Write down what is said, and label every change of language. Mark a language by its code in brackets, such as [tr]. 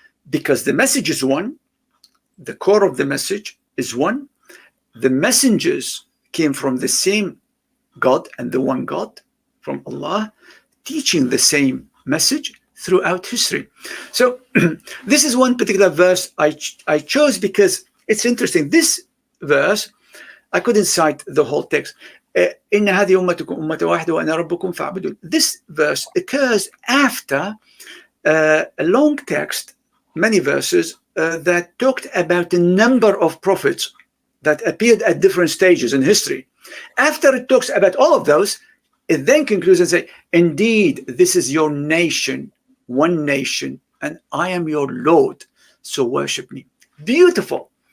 [en] Because the message is one, the core of the message is one, the messengers came from the same God and the one God, from Allah, teaching the same message throughout history. So this is one particular verse I chose because it's interesting. This verse, I couldn't cite the whole text. [ar] إن هذه أمتكم أمة واحدة وأنا ربكم فاعبدون. [en] This verse occurs after a long text, many verses that talked about the number of prophets that appeared at different stages in history. After it talks about all of those, it then concludes and say, indeed, this is your nation, one nation, and I am your Lord, so worship me. Beautiful.